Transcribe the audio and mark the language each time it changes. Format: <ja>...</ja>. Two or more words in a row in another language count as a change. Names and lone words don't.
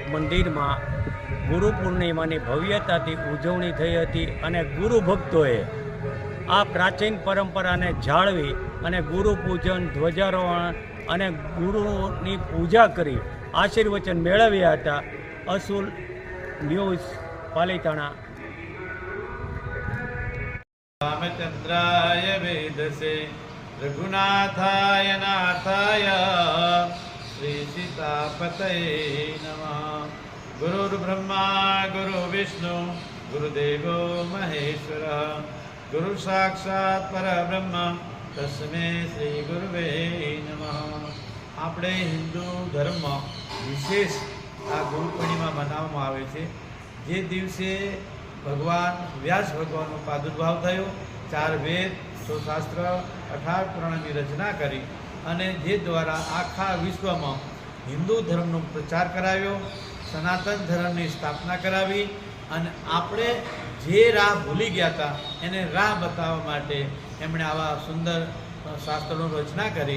<gu>મંદિરમાં ગુરુ પૂર્ણિમાની ભવ્યતાથી ઉજવણી થઈ હતી અને ગુરુ ભક્તોએ આ પ્રાચીન પરંપરાને જાળવી અને ગુરુ પૂજન, ધ્વજારોહણ અને ગુરુની પૂજા કરી આશીર્વચન મેળવ્યા હતા। અસુલ ન્યૂઝ પાલીતાણા।</gu> <sa>रामचंद्राय वेदसे रघुनाथाय नाथाय श्री सीतापतये नमः। गुरुर्ब्रह्मा गुरुर्विष्णु गुरुदेवो महेश्वरः गुरु साक्षात् परब्रह्म तस्मै श्री गुरुवे नमः।</sa> <gu>આપણે હિન્દુ ધર્મમાં વિશેષ આ ગુરુ પૂર્ણિમા મનાવવામાં આવે છે। જે દિવસે ભગવાન વ્યાસ ભગવાનનો પ્રાદુર્ભાવ થયો, 4 વેદ, 100 શાસ્ત્ર, 18 પુરાણની રચના કરી અને જે દ્વારા આખા વિશ્વમાં હિન્દુ ધર્મનો પ્રચાર કરાવ્યો, સનાતન ધર્મની સ્થાપના કરાવી અને આપણે જે રાહ ભૂલી ગયા હતા એને રાહ બતાવવા માટે એમણે આવા સુંદર શાસ્ત્રોની રચના કરી।</gu>